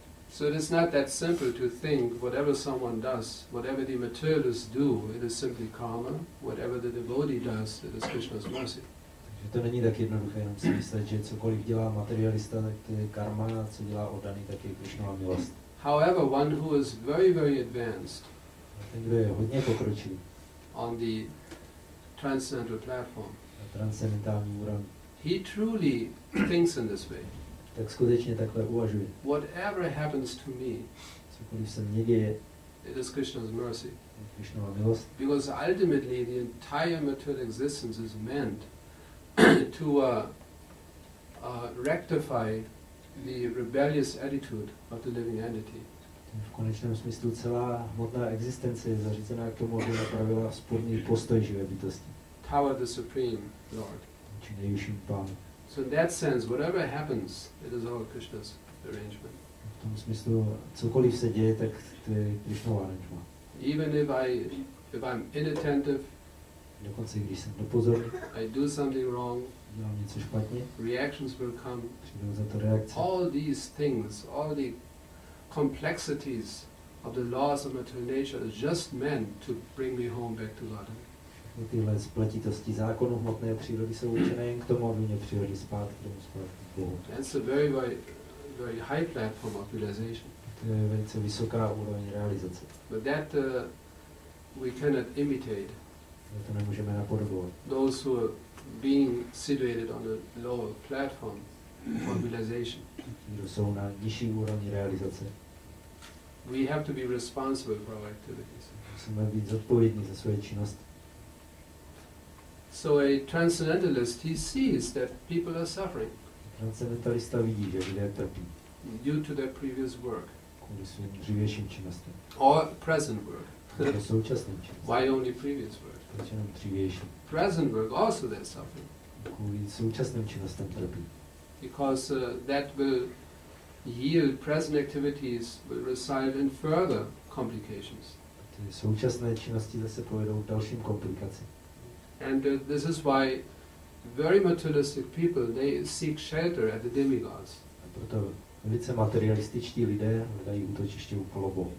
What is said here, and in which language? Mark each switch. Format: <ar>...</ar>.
<en>So it is not that simple to think whatever someone does, whatever the materialists do, it is simply karma. Whatever the devotee does, it is Krishna's mercy.</en> <cs>Takže to není tak jednoduché, jenom si myslet, že cokoliv dělá materialista, tak to je karma, a co dělá oddaný, tak je Krishnova milost.</cs> <en>However, one who is very, very advanced</en> <cs>Ten, kdo je hodně pokročilý</cs> <en>on the transcendental platform,</en> <cs>na transcendentální úrovni,</cs> <en>he truly thinks in this way.</en> <cs>tak skutečně takhle uvažuje.</cs> <en>Whatever happens to me,</en> <cs>Cokoliv se mně děje,</cs> <en>it is Krishna's mercy.</en> <cs>Krishnova milost.</cs> <en>Because ultimately the entire material existence is meant to rectify the rebellious attitude of the living entity.</en> <cs>V konečném smyslu celá hmotná existence je zařízená k tomu, aby napravila sporný postoj živé bytosti.</cs> <en>Toward the Supreme Lord.</en> <cs>Či nejvyšším pánu.</cs> <en>So in that sense, whatever happens, it is all Krishna's arrangement.</en> <cs>V tom smyslu, cokoliv se děje, tak to je Krishnova arrangement.</cs> <en>Even if I'm inattentive,</en> <cs>Dokonce když jsem nepozorný,</cs> <en>I do something wrong,</en> <cs>dělám něco špatně,</cs> <en>reactions will come.</en> <cs>přijdou za to reakce.</cs> <en>All these things, all the complexities of the laws of material nature is just meant to bring me home back to Godhead.</en> <cs>Tyhle spletitosti zákonů hmotné přírody jsou určené jen k tomu, aby mě přivedli zpátky k Bohu.</cs> <en>That's a very, very, very high platform of realization.</en> <cs>To je velice vysoká úroveň realizace.</cs> <en>But that we cannot imitate.</en> <cs>To nemůžeme napodobovat.</cs> <en>Those who are being situated on a lower platform for realization.</en> <cs>Kdo jsou na nižší úrovni realizace.</cs> <en>We have to be responsible for our activities.</en> <cs>Musíme být zodpovědní za své činnosti.</cs> <en>So a transcendentalist, he sees that people are suffering</en> <cs>Transcendentalista vidí, že lidé trpí</cs> <en>due to their previous work</en> <cs>kvůli svým dřívějším činnostem.</cs> <en>or present work.</en> <cs>Nebo současným činnostem.</cs> <en>Why only previous work?</en> <cs>Proč jenom dřívější?</cs> <en>Present work also they're suffering</en> <cs>Kvůli současným činnostem trpí.</cs> <en>because that will yield, present activities will result in further complications.</en> <cs>Ty současné činnosti zase povedou k dalším komplikacím.</cs> <en>And this is why very materialistic people, they seek shelter at the demigods.</en> <cs>A proto velice materialističtí lidé hledají útočiště u polobohů.</cs>